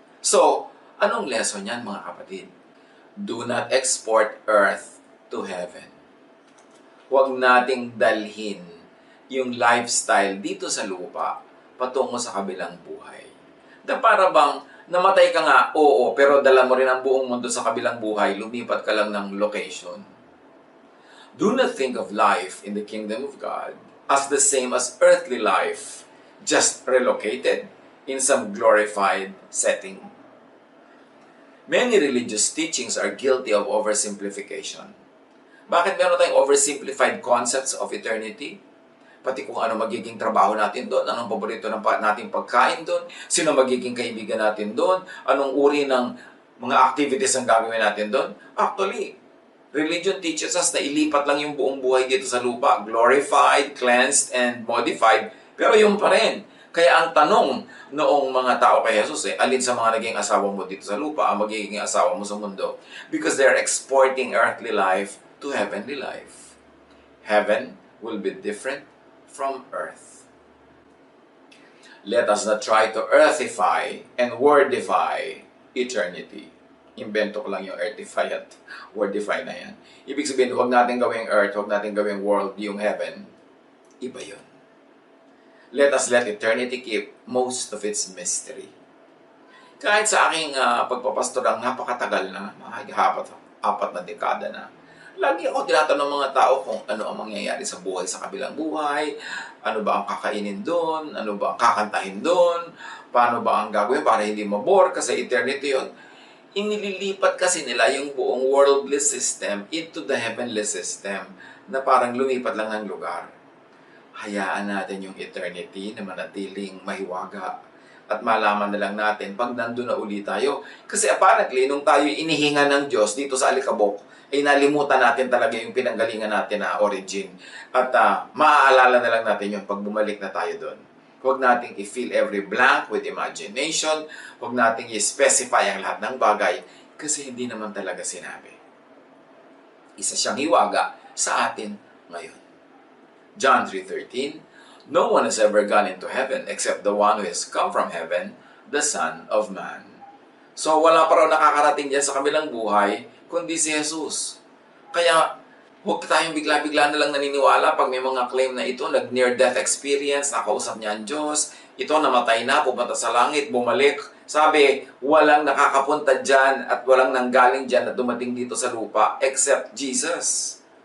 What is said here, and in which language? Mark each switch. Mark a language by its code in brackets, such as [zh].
[tl] So, anong lesson yan mga kapatid? [en] Do not export earth to heaven. [tl] Huwag nating dalhin yung lifestyle dito sa lupa patungo sa kabilang buhay. Na para bang namatay ka nga, oo, pero dala mo rin ang buong mundo sa kabilang buhay, lumipat ka lang ng location. [en] Do not think of life in the kingdom of God as the same as earthly life, just relocated in some glorified setting. Many religious teachings are guilty of oversimplification. [tl] Bakit meron tayong [en] oversimplified concepts of eternity? [tl] Pati kung ano magiging trabaho natin doon, anong paborito ng nating pagkain doon, sino magiging kaibigan natin doon, anong uri ng mga activities ang gagawin natin doon. [en] Actually, religion teaches us [tl] na ilipat lang yung buong buhay dito sa lupa, [en] glorified, cleansed, and modified, [tl] pero yung pa rin. Kaya ang tanong noong mga tao kay Jesus, alin sa mga naging asawa mo dito sa lupa ang magiging asawa mo sa mundo? [en] Because they're exporting earthly life to heavenly life. Heaven will be different from earth. Let us not try to earthify and wordify eternity. [tl] Invento ko lang yung earthify at wordify na yan. Ibig sabihin, huwag natin gawing earth, huwag natin gawing world, yung heaven. Iba yun. [en] Let us let eternity keep most of its mystery. [tl] Kahit sa aking pagpapastorang napakatagal na, mga apat na dekada na, lagi ako tinatanong ng mga tao kung ano ang mangyayari sa buhay sa kabilang buhay, ano ba ang kakainin doon, ano ba ang kakantahin doon, paano ba ang gagawin para hindi mabore kasi eternity yun. Inililipat kasi nila yung buong worldly system [en] into the heavenly system [tl] na parang lumipat lang ng lugar. Hayaan natin yung eternity na manatiling mahiwaga at malaman na lang natin pag nandun na uli tayo. Kasi apparently, nung tayo inihinga ng Diyos dito sa alikabok, ay nalimutan natin talaga yung pinanggalingan natin na origin. At maaalala na lang natin yun pag bumalik na tayo doon. Huwag nating i-fill [en] every blank with imagination. [tl] Huwag nating i-specify ang lahat ng bagay kasi hindi naman talaga sinabi. Isa siyang hiwaga sa atin ngayon. [en] John 3:13, no one has ever gone into heaven except the one who has come from heaven, the Son of Man. [tl] So wala pa raw nakakarating dyan sa kabilang buhay, kundi si Jesus. Kaya huwag tayong bigla-bigla na lang naniniwala pag may mga claim na ito, nag-near-death experience, nakausap niya ang Diyos, ito namatay na, pupunta sa langit, bumalik. Sabi, walang nakakapunta dyan at walang nanggaling dyan at dumating dito sa lupa except Jesus.